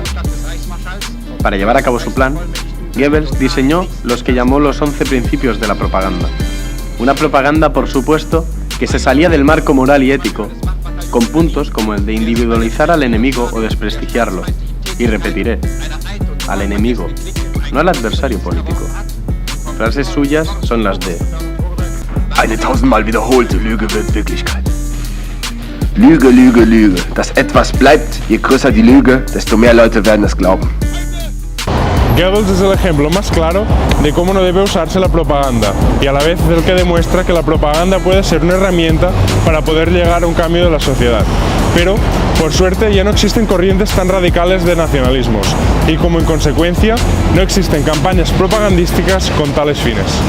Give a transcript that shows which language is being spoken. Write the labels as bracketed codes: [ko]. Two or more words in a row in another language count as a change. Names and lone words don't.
[es] Para llevar a cabo su plan, Goebbels diseñó los que llamó los 11 principios de la propaganda. Una propaganda, por supuesto, que se salía del marco moral y ético, con puntos como el de individualizar al enemigo o desprestigiarlo. Y repetiré, al enemigo, no al adversario político. Frases suyas son las de: [de] Eine tausendmal wiederholte Lüge wird Wirklichkeit. Lüge, Lüge, Lüge. Dass etwas bleibt, je größer die Lüge, desto mehr Leute werden es glauben. [es] Goebbels es el ejemplo más claro de cómo no debe usarse la propaganda y a la vez es el que demuestra que la propaganda puede ser una herramienta para poder llegar a un cambio de la sociedad. Pero, por suerte, ya no existen corrientes tan radicales de nacionalismos y como en consecuencia no existen campañas propagandísticas con tales fines.